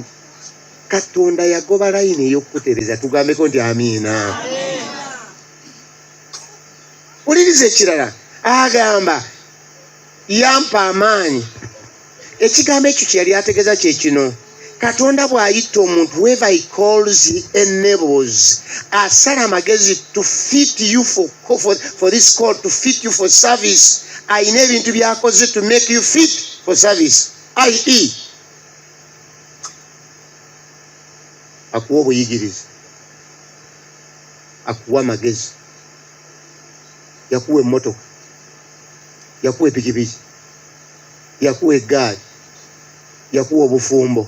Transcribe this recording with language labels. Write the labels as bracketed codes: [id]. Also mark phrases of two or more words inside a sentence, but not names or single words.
[lg] Katonda yagoba layini ey'okukutereeza tugambeko nti amiina. Uliriza ekirala agamba yampa amaanyi. Ekigambo ekyo kye yali ategeeza kye kino. Katonda bw'ayita omuntu [en] whoever he calls he enables. [lg] Asala amagezi [en] to fit you for this call, to fit you for service. [lg] Ayina ebintu by'akoze [en] to make you fit for service. i.e. [lg] akuwa obuyigirizi, akuwa amagezi, yakuwa emmotoka, yakuwa epikipiki, yakuwa eggaali, yakuwa obufumbo.